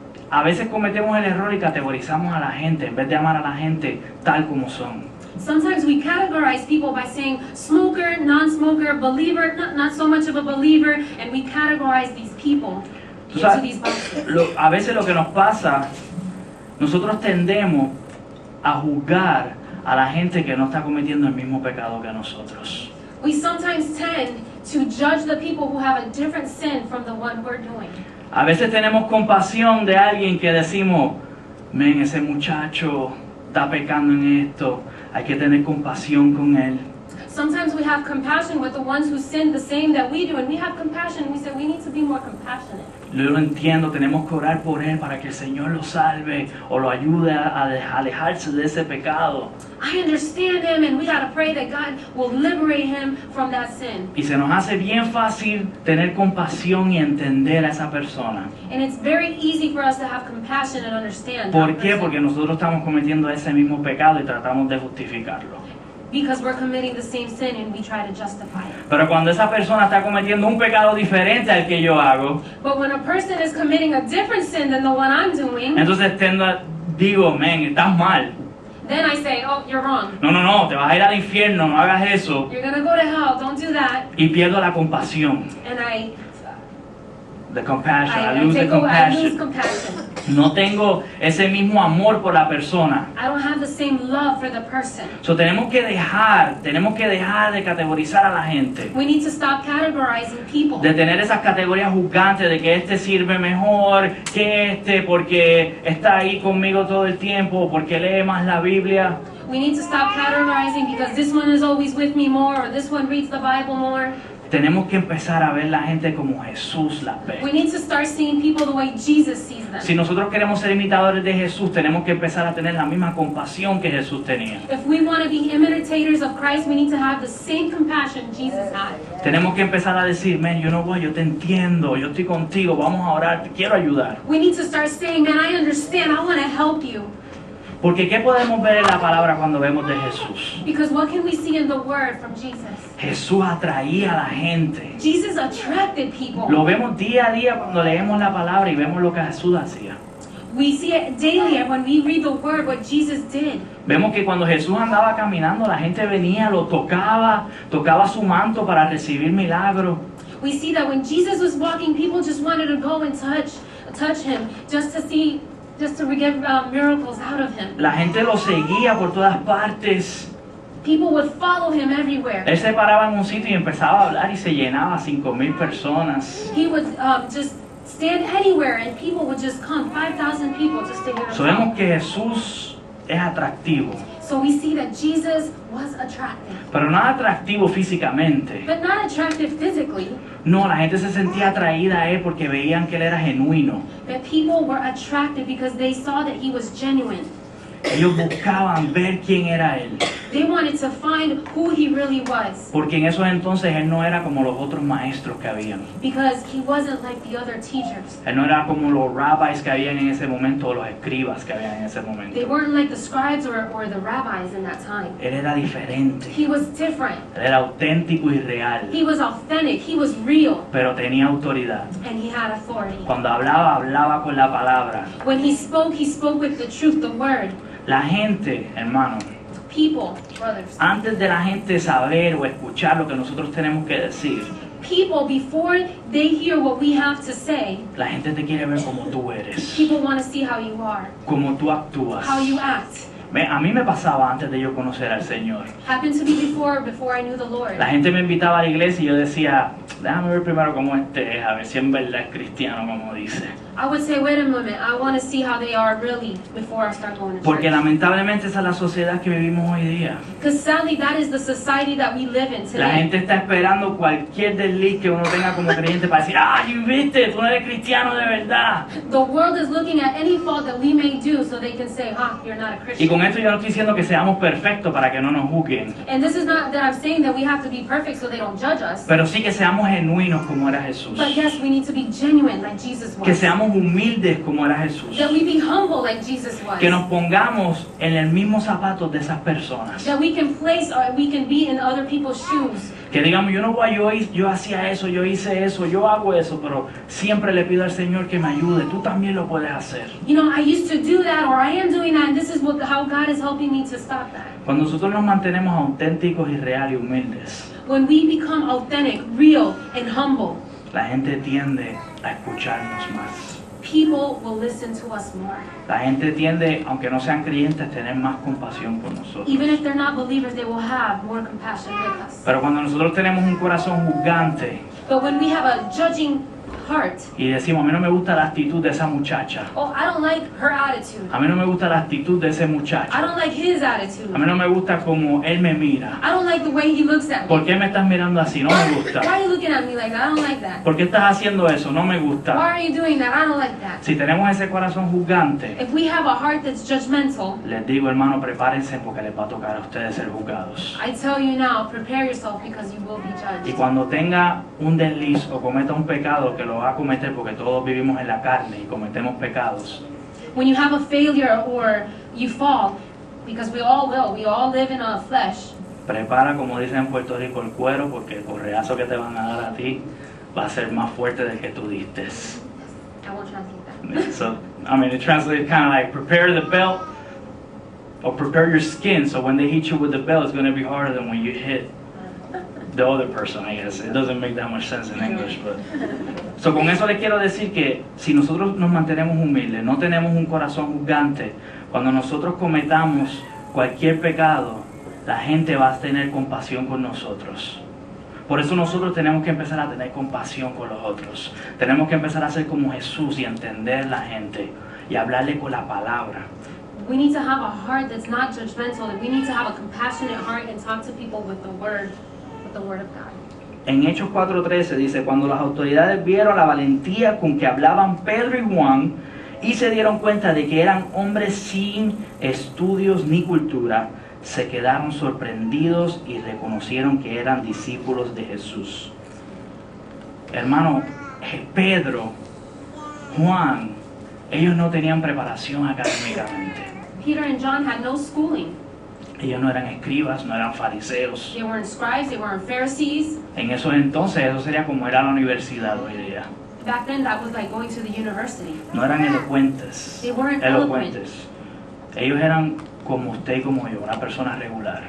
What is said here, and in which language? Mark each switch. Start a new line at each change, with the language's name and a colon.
Spanish: A veces cometemos el error y categorizamos a la gente en vez de amar a la gente tal como son.
English: Sometimes we categorize people by saying smoker, non-smoker, believer, not so much of a believer, and we categorize these people
Spanish: Tú
English: into
Spanish: sabes,
English: these boxes.
Spanish: a veces lo que nos pasa, nosotros tendemos a juzgar a la gente que no está cometiendo el mismo pecado que nosotros.
English: We sometimes tend to judge the people who have a different sin from the one we're doing.
Spanish: A veces tenemos compasión de alguien que decimos, men, ese muchacho está pecando en esto, hay que tener compasión con él.
English: Sometimes we have compassion with the ones who sin the same that we do, and we have compassion, and we say we need to be more compassionate.
Spanish: Yo lo entiendo, tenemos que orar por él para que el Señor lo salve o lo ayude a alejarse de ese pecado.
English: I understand him, and we got to pray that God will liberate him from that sin.
Spanish: Y se nos hace bien fácil tener compasión y entender a esa persona.
English: And it's very easy for us to have compassion and understand
Spanish: ¿Por
English: that
Spanish: qué?
English: person.
Spanish: Porque nosotros estamos cometiendo ese mismo pecado y tratamos de justificarlo.
English: Because we're committing the same sin and we try to justify it.
Spanish: Pero cuando esa persona está cometiendo un pecado diferente al que yo hago,
English: But when a person is committing a different sin than the one I'm doing,
Spanish: entonces digo, men, estás mal.
English: then I say, oh, you're wrong.
Spanish: No, te vas a ir al infierno, no hagas eso.
English: You're going to go to hell. Don't do that.
Spanish: Y pierdo la compasión.
English: And I The compassion, I lose the lose compassion. compassion.
Spanish: No tengo ese mismo amor por la persona.
English: I don't have the same love for the person.
Spanish: So, tenemos que dejar de categorizar a la gente.
English: We need to stop categorizing people.
Spanish: De tener esas categorías juzgantes de que este sirve mejor que este porque está ahí conmigo todo el tiempo o porque lee más la Biblia.
English: We need to stop categorizing because this one is always with me more or this one reads the Bible more.
Spanish: Tenemos que empezar a ver la gente como Jesús la ve.
English: We need to start seeing people the way Jesus sees them.
Spanish: Si nosotros queremos ser imitadores de Jesús, tenemos que empezar a tener la misma compasión que Jesús tenía.
English: If we want to be imitators of Christ, we need to have the same compassion Jesus had.
Spanish: Tenemos que empezar a decir, man, yo te entiendo, yo estoy contigo, vamos a orar, te quiero ayudar.
English: We need to start saying, man, I understand, I want to help you.
Spanish: Porque ¿qué podemos ver en la palabra cuando vemos de Jesús?
English: Because what can we see in the word from Jesus?
Spanish: Jesús atraía a la gente.
English: Jesus attracted people.
Spanish: Lo vemos día a día cuando leemos la palabra y vemos lo que Jesús hacía.
English: We see it daily when we read the word, what Jesus did.
Spanish: Vemos que cuando Jesús andaba caminando, la gente venía, lo tocaba su manto para recibir milagros.
English: We see that when Jesus was walking, people just wanted to go and touch him, just to get miracles out of him.
Spanish: La gente lo seguía por todas partes.
English: People would follow him everywhere.
Spanish: Él se paraba en un sitio y empezaba a hablar y se llenaba 5,000 personas.
English: He would just stand anywhere and people would just come, 5,000 people just to hear him
Spanish: Sabemos
English: talk.
Spanish: que Jesús es atractivo,
English: So we see that Jesus was attractive,
Spanish: pero no atractivo físicamente.
English: but not attractive physically.
Spanish: No, la gente se sentía atraída a él porque veían que él era genuino.
English: But people were attracted because they saw that he was genuine.
Spanish: Ellos buscaban ver quién era él,
English: They wanted to find who he really was
Spanish: porque en esos entonces él no era como los otros maestros que habían.
English: because he wasn't like the other teachers.
Spanish: Él no era como los rabbis que habían en ese momento o los escribas que habían en ese
English: They
Spanish: momento.
English: weren't like the scribes or the rabbis in that time.
Spanish: Él era diferente,
English: He was different.
Spanish: él era auténtico y real,
English: He was authentic. He was real.
Spanish: pero tenía autoridad.
English: And he had authority.
Spanish: Cuando hablaba con la palabra.
English: When he spoke with the truth, the word.
Spanish: La gente, hermano,
English: People, brothers.
Spanish: antes de la gente saber o escuchar lo que nosotros tenemos que decir,
English: People, before they hear what we have to say,
Spanish: la gente te quiere ver como tú eres,
English: people want to see how you are,
Spanish: como tú actúas.
English: how you act.
Spanish: A mí me pasaba antes de yo conocer al Señor.
English: Happened to me before I knew the Lord.
Spanish: La gente me invitaba a la iglesia y yo decía, déjame ver primero cómo este es, a ver si en verdad es cristiano como dice.
English: I would say, wait a moment, I want to see how they are really before I start going to
Spanish: Porque
English: church.
Spanish: lamentablemente esa es la sociedad que vivimos hoy día.
English: Because sadly, that is the society that we live in
Spanish: La
English: today.
Spanish: gente está esperando cualquier desliz que uno tenga como creyente para decir, ay, viste, tú no eres cristiano de verdad.
English: The world is looking at any fault that we may do so they can say, you're not a
Spanish: Y
English: Christian.
Spanish: con esto yo no estoy diciendo que seamos perfectos para que no nos juzguen,
English: And this is not that I'm saying that we have to be perfect so they don't judge us.
Spanish: pero sí que seamos genuinos como era Jesús.
English: But yes, we need to be genuine like Jesus
Spanish: Que
English: was.
Spanish: seamos humildes como era Jesús.
English: That we be humble like Jesus was.
Spanish: Que nos pongamos en el mismo zapato de esas personas.
English: That we can we can be in other people's shoes.
Spanish: Que digamos, yo hacía eso, yo hice eso, yo hago eso, pero siempre le pido al Señor que me ayude. Tú también lo puedes hacer.
English: You know, I used to do that or I am doing that and this is how God is helping me to stop that.
Spanish: Cuando nosotros nos mantenemos auténticos y reales y humildes,
English: When we become authentic, real, and humble,
Spanish: la gente tiende a escucharnos más.
English: people will listen to us more.
Spanish: La gente tiende, aunque no sean creyentes, a tener más compasión por nosotros.
English: Even if they're not believers, they will have more compassion with us.
Spanish: Pero cuando nosotros tenemos un corazón juzgante,
English: But when we have a judging heart.
Spanish: y decimos, a mí no me gusta la actitud de esa muchacha,
English: Oh, I don't like her attitude.
Spanish: a mí no me gusta la actitud de ese
English: I
Spanish: muchacho,
English: don't like his attitude.
Spanish: a mí no me gusta cómo él me mira.
English: I don't like the way he looks at
Spanish: ¿Por
English: me.
Spanish: qué me estás mirando así? No me gusta.
English: Why are you looking at me like that? I don't like that.
Spanish: ¿Por qué estás haciendo eso? No me
English: Why
Spanish: gusta.
English: are you doing that? I don't like that.
Spanish: Si tenemos ese corazón juzgante,
English: If we have a heart that's judgmental,
Spanish: les digo, hermano, prepárense porque les va a tocar a ustedes ser juzgados.
English: I tell you now, prepare yourself because you will be
Spanish: Y
English: judged.
Spanish: cuando tenga un desliz o cometa un pecado, que lo va a cometer porque todos vivimos en la carne y cometemos pecados,
English: When you have a failure or you fall, because we all will, we all live in a flesh,
Spanish: prepara, como dicen en Puerto Rico, el cuero porque el correazo que te van a dar a ti va a ser más fuerte del que tú diste.
English: I won't translate that. So, I mean, it translates kind of like prepare the belt or prepare your skin so when they hit you with the belt, it's going to be harder than when you hit the other person, I guess. It doesn't make that much sense in English, but...
Spanish: So, con eso les quiero decir que si nosotros nos mantenemos humildes, no tenemos un corazón juzgante, cuando nosotros cometamos cualquier pecado, la gente va a tener compasión con nosotros. Por eso nosotros tenemos que empezar a tener compasión con los otros. Tenemos que empezar a ser como Jesús y entender la gente y hablarle con la palabra.
English: We need to have a heart that's not judgmental. We need to have a compassionate heart and talk to people with the word of God.
Spanish: En Hechos 4:13 dice, cuando las autoridades vieron la valentía con que hablaban Pedro y Juan y se dieron cuenta de que eran hombres sin estudios ni cultura, se quedaron sorprendidos y reconocieron que eran discípulos de Jesús. Hermano, Pedro, Juan, ellos no tenían preparación académicamente.
English: Peter and John had no schooling.
Spanish: Ellos no eran escribas, no eran fariseos.
English: They weren't scribes, they weren't Pharisees.
Spanish: En esos entonces, eso sería como era la universidad hoy día.
English: Back then, that was like going to the university.
Spanish: No eran elocuentes.
English: They weren't
Spanish: Elocuentes. Ellos eran como usted y como yo, una persona regular.